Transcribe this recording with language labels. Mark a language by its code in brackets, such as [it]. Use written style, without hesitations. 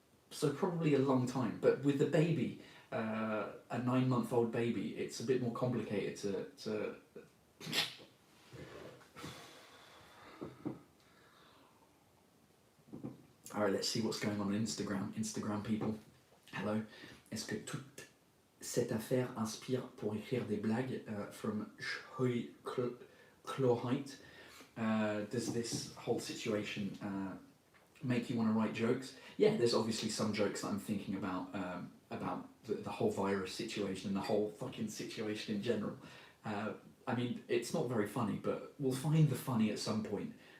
[en] So probably a long time. But with the baby, a 9-month-old baby, it's a bit more complicated to Alright, let's see what's going on Instagram. Instagram people. Hello. [fr] Est-ce que toute cette affaire inspire pour écrire des blagues from Shoy Chlorite? [en] Does this whole situation make you want to write jokes? Yeah, there's obviously some jokes that I'm thinking about the whole virus situation and the whole fucking situation in general. I mean, it's not very funny, but we'll find the funny at some point.